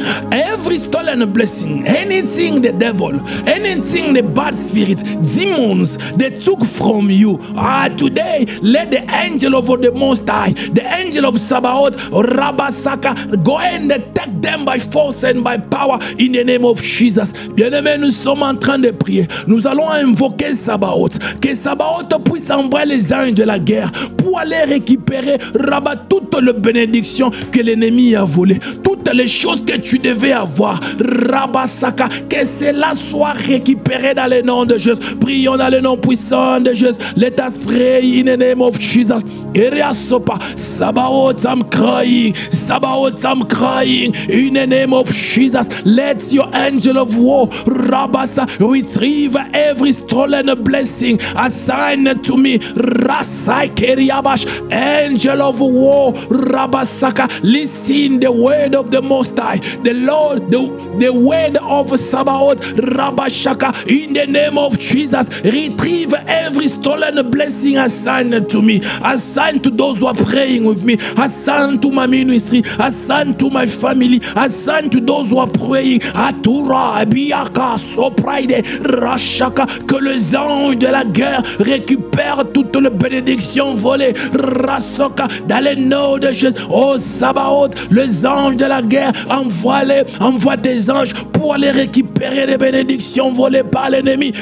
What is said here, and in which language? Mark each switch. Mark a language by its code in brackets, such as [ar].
[en] Every stolen blessing, anything the devil, anything the bad spirits, demons, they took from you. Today, let the angel of the Most High, the angel of Sabaoth, Rabasaka, go and take them by force and by power in the name of Jesus. [fr] Bien-aimés, nous sommes en train de prier. Nous allons invoquer Sabaoth. Que Sabaoth puisse envoyer les anges de la guerre pour aller récupérer, Rabat, toutes les bénédictions que l'ennemi a volées. Toutes les choses que tu devais avoir, Rabasaka, que cela soit récupéré dans le nom de Jésus. Prions dans le nom puissant de Jésus. [en] Let us pray in the name of Jesus. Eriasopa, Sabaoth, I'm crying. Sabaoth, I'm crying. In the name of Jesus, let your angel of war, Rabasa, retrieve every stolen blessing assigned to me. Rasai Keriabash, angel of war, Rabasaka, listen the word of the Most High, the Lord, the word of Sabaoth, Rabashaka, in the name of Jesus, retrieve every stolen blessing assigned to me, assigned to those who are praying with me, assigned to my ministry, assigned to my family, assigned to those who are praying. [fr] Atura, Biaka, Sopraide, Rashaka, que les anges de la guerre récupèrent toutes les bénédictions volées. Rasoka, dans le nom de Jésus. Oh Sabaoth, les anges de la guerre, envoie tes anges pour aller récupérer les bénédictions volées par l'ennemi.